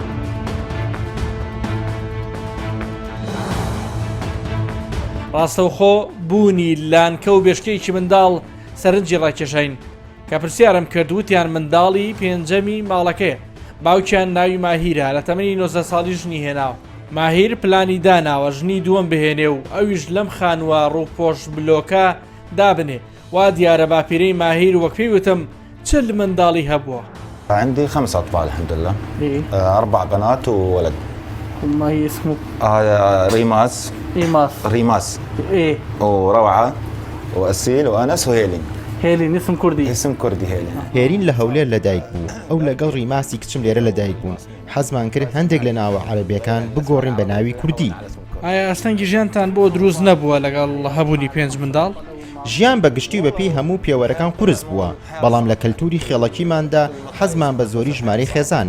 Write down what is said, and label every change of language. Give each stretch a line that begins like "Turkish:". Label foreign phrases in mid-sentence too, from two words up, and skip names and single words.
Central Kurdish: ڕاستەوخۆ بوونی لانکە و بێشکەیەکی منداڵ سەرنجی ڕاکێشین کە پرسیارم کرد وتیان منداڵی پێنجەمی ماڵەکەیە باوکیان ناوی ماهیرە لە تەمەنی 19 ساڵی ژنی هێناوە. ماهیر پلانی داناوە ژنی دووەم بهێنێ و ئەویش لەم خانووە ڕووپۆش بلۆکە دابنێ وا دیارە باپیرەی ماهیر وەک پێی وتم چل منداڵی هەبووە.
Arabic: عندي 5 أطفال الحمد لله 4 بنات وولد. ما هي اسمه؟ ريماس ريماس ايه وروعة وأسيل وأنس وهيلين. هێلین اسم کوردی اسم کوردی
Central Kurdish: هێرین لە هەولێر لەدایک بوو ئەو لەگەڵ ڕیماسی کچم لێرە لەدایک بوون حەزمان کرد هەندێک لە ناوە عەرەبیەکان بگۆڕین بە ناوی کوردی. ئایا ئەستەنگی ژیانتان بۆ دروست نەبووە لەگەڵ هەبوونی 5 منداڵ؟ ژیان بەگشتی و بەپێی هەموو پێوەرەکان قورس بووە بەڵام لە کەلتوری خێڵەکیماندا حەزمان بە زۆری ژمارەی خێزانە.